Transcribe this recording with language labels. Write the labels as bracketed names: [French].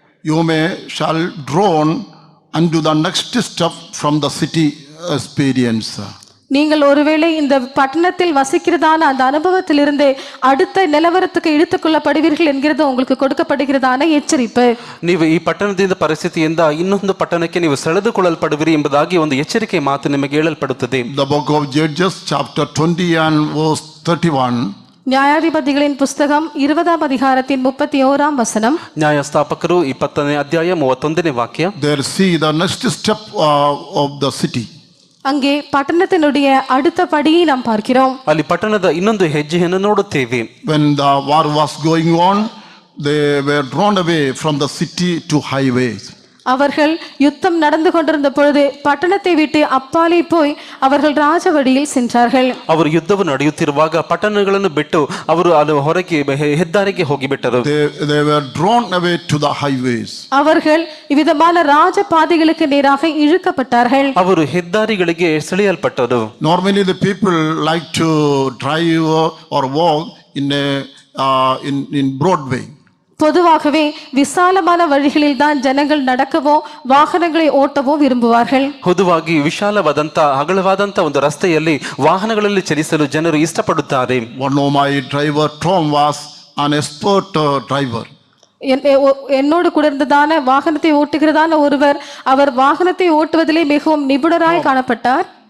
[English] You may shall drawn unto the next step from the city experience. [Tamil] நீங்கள் ஒருவேளை இந்த பட்டணத்தில் வசிக்கிறதான அந்த அனுபவத்திலிருந்து அடுத்த நிலவரத்துக்கு இழுத்துக்கொள்ளப்படுவீர்கள் என்கிறது உங்களுக்கு கொடுக்கப்படுகிறதான எச்சரிப்பு. [Kannada] ನೀವು ಈ ಪಟ್ಟಣದಿಂದ ಪರಿಸ್ಥಿತಿಯಿಂದ ಇನ್ನೊಂದು ಪಟ್ಟಣಕ್ಕೆ ನೀವು ಸೆಳೆದುಕೊಳ್ಳಲ್ಪಡುವಿರಿ ಎಂಬುದಾಗಿ ಒಂದು ಎಚ್ಚರಿಕೆ ಮಾತು ನಿಮಗೆ ಹೇಳಲ್ಪಡುತ್ತದೆ. [English] The book of Judges chapter 20 and verse 31. [Tamil] நியாயாதிபதிகளின் புஸ்தகம் 20ஆம் அதிகாரத்தின் 31ஆம் வசனம். [Kannada] ನ್ಯಾಯಸ್ಥಾಪಕರು 20ನೇ ಅಧ್ಯಾಯ 31ನೇ ವಾಕ್ಯ. [English] There see the next step of the city. [Tamil] அங்கே பட்டணத்தினுடைய அடுத்த படியை நாம் பார்க்கிறோம். [Kannada] ಅಲ್ಲಿ ಪಟ್ಟಣದ ಇನ್ನೊಂದು ಹೆಜ್ಜೆಯನ್ನು ನೋಡುತ್ತೇವೆ. [English] When the war was going on, they were drawn away from the city to highways. [Tamil] அவர்கள் யுத்தம் நடந்து கொண்டிருந்த பொழுது பட்டணத்தை விட்டு அப்பாலே போய் அவர்கள் ராஜவடியில் சென்றார்கள். [Kannada] ಅವರು ಯುದ್ಧವು ನಡೆಯುತ್ತಿರುವಾಗ ಪಟ್ಟಣಗಳನ್ನು ಬಿಟ್ಟು ಅವರು ಅಲ್ಲಿ ಹೊರಗೆ ಹೆದ್ದಾರಿಗೆ ಹೋಗಿಬಿಟ್ಟರು. [English] They were drawn away to the highways. [Tamil] அவர்கள் இவ்விதமான ராஜபாதைகளுக்கு நேராக இழுக்கப்பட்டார்கள். [Kannada] ಅವರು ಹೆದ್ದಾರಿಗಳಿಗೆ ಸೆಳೆಯಲ್ಪಟ್ಟರು. [English] Normally the people like to drive or walk in Broadway. [Tamil] பொதுவாகவே விசாலமான வழிகளில் தான் ஜனங்கள் நடக்கவோ வாகனங்களை ஓட்டவோ விரும்புவார்கள். [Kannada] பொதுವಾಗಿ ವಿಶಾಲವಾದಂತ ಅಗಲವಾದಂತ ಒಂದು ರಸ್ತೆಯಲ್ಲಿ ವಾಹನಗಳಲ್ಲಿ ಚಲಿಸಲು ಜನರು ಇಷ್ಟಪಡುತ್ತಾರೆ. [English] One of my driver Tom was an expert driver. [Tamil] என்னோடு கூட இருந்ததான வாகனத்தை ஓட்டுகிறதான ஒருவர், அவர் வாகனத்தை ஓட்டுவதிலே மிகவும் நிபுணராய் காணப்பட்டார்.